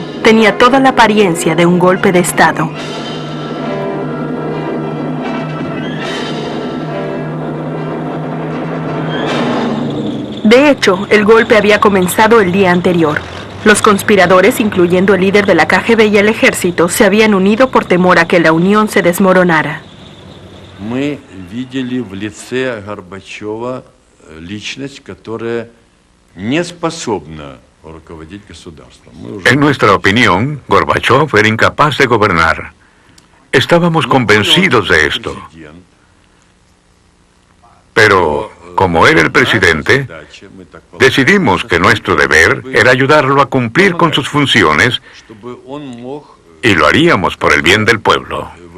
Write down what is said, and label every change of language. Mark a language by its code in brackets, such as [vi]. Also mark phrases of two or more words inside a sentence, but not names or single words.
[es] Tenía toda la apariencia de un golpe de Estado. De hecho, el golpe había comenzado el día anterior. Los conspiradores, incluyendo el líder de la KGB y el ejército, se habían unido por temor a que la unión se desmoronara. [ru] Мы видели в лице Горбачева личность, которая не способна руководить государством. [es] En nuestra opinión, Gorbachov era incapaz de gobernar. Estábamos convencidos de esto. Pero, como era el presidente, decidimos que nuestro deber era ayudarlo a cumplir con sus funciones y lo haríamos por el bien del pueblo.